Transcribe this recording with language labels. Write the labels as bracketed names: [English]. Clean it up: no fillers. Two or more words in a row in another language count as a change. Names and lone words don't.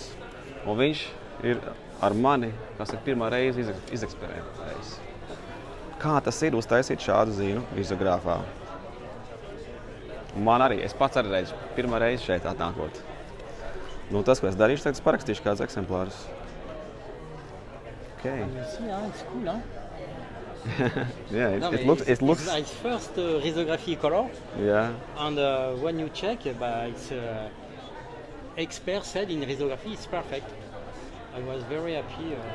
[Latvian] Un viņš ir ar mani, kas ir pirmā reize izeksperimentējis. Kā tas ir uztaisīt šādu zīnu rizogrāfā? Un man arī, es pats arī reizi, pirmā reize šeit atnākot. Tas, ko es darīšu, tad es parakstīšu kādus eksemplārus. [English] Okay. It's cool, huh? Yeah, it looks... It's first risography color. Yeah. And when you check, it's expert said in risography it's perfect. I was very happy.